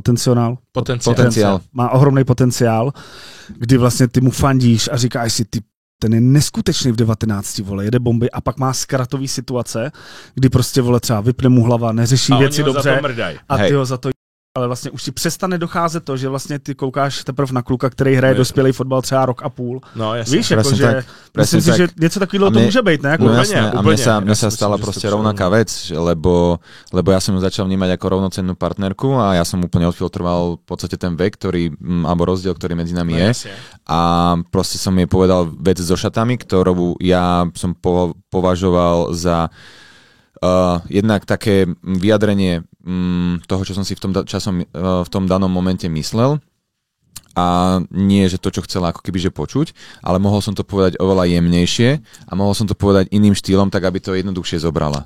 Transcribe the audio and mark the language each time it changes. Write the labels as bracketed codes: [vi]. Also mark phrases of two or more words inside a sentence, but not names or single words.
[cs] Má ohromný potenciál, kdy vlastně ty mu fandíš a říkáš si, ty ten je neskutečný v 19, vole, jede bomby a pak má zkratový situace, kdy prostě, vole, třeba vypne mu hlava, neřeší věci dobře a ty ho za to ale vlastně už ti přestane docházet to, že vlastně ty koukáš teprve na kluka, který hraje dospělý fotbal třeba rok a půl. [sk] No, jasne. [cs] Víš, jako, že myslím si, že něco takového to může být, ne? Jako, [sk] no jasne, a mne sa stala proste rovnaká vec, lebo ja som ju začal vnímať ako rovnocennú partnerku a ja som úplne odfiltroval v podstate ten vek, alebo rozdiel, ktorý medzi nami je. A proste som jej povedal vec so šatami, ktorú ja som považoval za jednak také vyjadrenie toho, čo som si v tom danom momente myslel a nie, že to, čo chcela ako keby že počuť, ale mohol som to povedať oveľa jemnejšie a mohol som to povedať iným štýlom, tak aby to jednoduchšie zobrala.